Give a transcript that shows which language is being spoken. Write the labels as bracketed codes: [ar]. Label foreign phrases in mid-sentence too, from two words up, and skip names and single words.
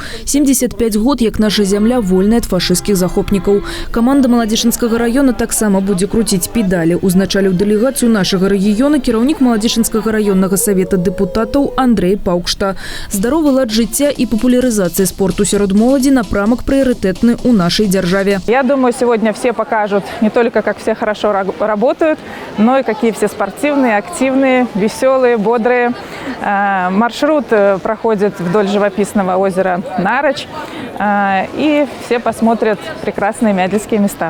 [be] 75 год, як наша зямля вольная ад фашысцкіх захопнікаў. Каманда Маладзішынскага раёна таксама будзе круціць педалі. Узначаліў дэлегацыю нашага рэгіёна кіраўнік Маладзішынскага раённага савета дэпутатаў Андрей Паўкшта. Здаровы лад жыцця і папулярызацыя спорту сярод моладзі напрамак прыярытэтны у нашей державе. [ru] Я думаю, сегодня все покажут не только, как все хорошо работают, но и какие все спортивные, активные, веселые, бодрые. Маршрут проходит вдоль живописного озера Нарочь, и все посмотрят прекрасные мядельские места.